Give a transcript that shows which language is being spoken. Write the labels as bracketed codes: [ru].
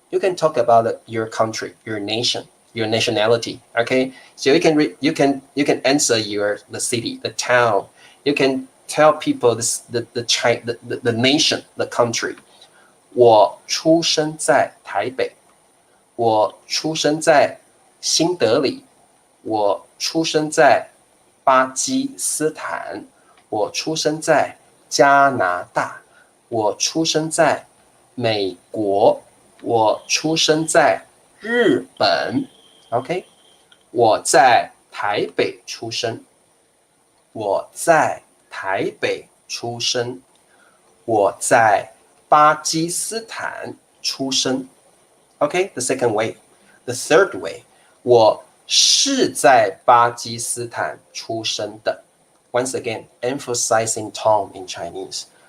[en] You can talk about your country, your nation, your nationality. Okay, so you can answer the city, the town. You can tell people the nation, the country. [zh] 我出生在台北。我出生在新德里，我出生在巴基斯坦，我出生在加拿大，我出生在美国，我出生在日本。 OK， 我在台北出生，我在台北出生，我在巴基斯坦出生。 [en] Okay, the second way. The third way, [zh] 我是在巴基斯坦出生的。 [en] Once again, emphasizing tone in Chinese.